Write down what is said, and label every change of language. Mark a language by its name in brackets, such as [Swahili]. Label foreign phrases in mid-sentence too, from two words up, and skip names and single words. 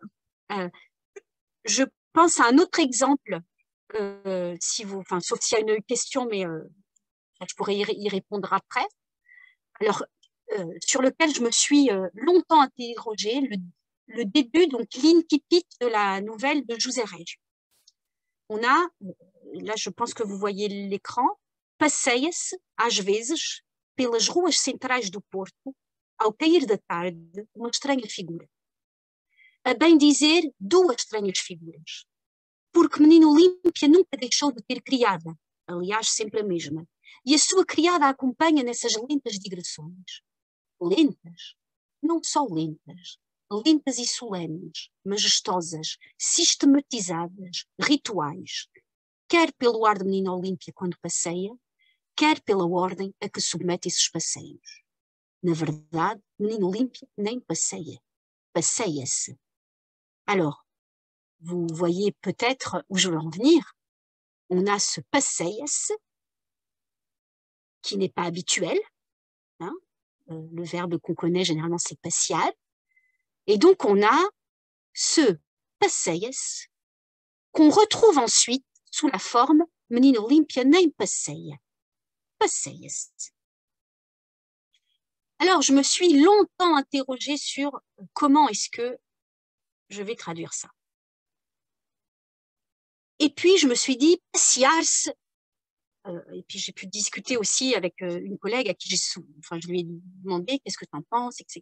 [French] Je pense à un autre exemple, sauf s'il y a une question, mais je pourrais y répondre après. Alors, sur lequel je me suis longtemps interrogée, le début, donc l'incipit de la nouvelle de José Reis. On a, là je pense que vous voyez l'écran, [Portuguese] passeias às vezes pelas ruas centrais do Porto, ao cair da tarde, uma estranha figura. A bem dizer, duas estranhas figuras. Porque Menina Olímpia nunca deixou de ter criada, aliás, sempre a mesma, e a sua criada a acompanha nessas lentas digressões. Lentas, não só lentas, lentas e solenes, majestosas, sistematizadas, rituais, quer pelo ar de Menina Olímpia quando passeia, quer pela ordem a que submete esses passeios. Na verdade, Menina Olímpia nem passeia, passeia-se. [French] Alors, vous voyez peut-être où je veux en venir. On a ce passeia-se qui n'est pas habituel. Hein? Le verbe qu'on connaît généralement, c'est passial. Et donc, on a ce passeia-se qu'on retrouve ensuite sous la forme [Portuguese] Menina Olímpia nem passeia. [French] Passeia-se. Alors, je me suis longtemps interrogée sur comment est-ce que je vais traduire ça. Et puis, je me suis dit, passear-se, et puis j'ai pu discuter aussi avec une collègue à qui je lui ai demandé qu'est-ce que tu en penses, etc.